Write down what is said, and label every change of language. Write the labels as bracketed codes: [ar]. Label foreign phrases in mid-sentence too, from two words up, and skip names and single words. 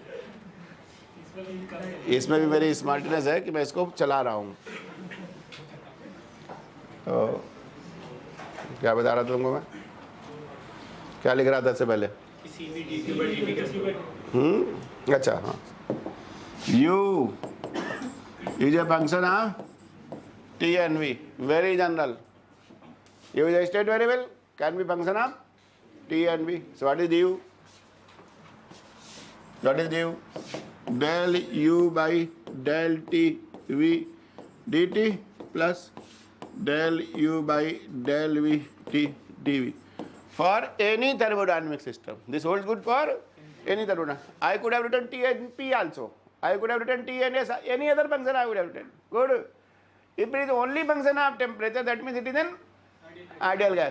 [hi] इसमें भी मेरी स्मार्टनेस है कि मैं इसको चला रहा हूँ. तो क्या बता रहा था तुमको मैं? क्या लिख रहा था इससे पहले? अच्छा, हाँ. [en] U is a function of T and V, very general. U is a state variable, can be function of T and V. So what is du? What is du? Del u by del T V dt plus del u by del V T dV. For any thermodynamic system. This holds good for any thermodynamic. I could have written T and P also. I could have written T and S, any other function I would have written. Good. If it is only function of temperature, that means it is an ideal gas.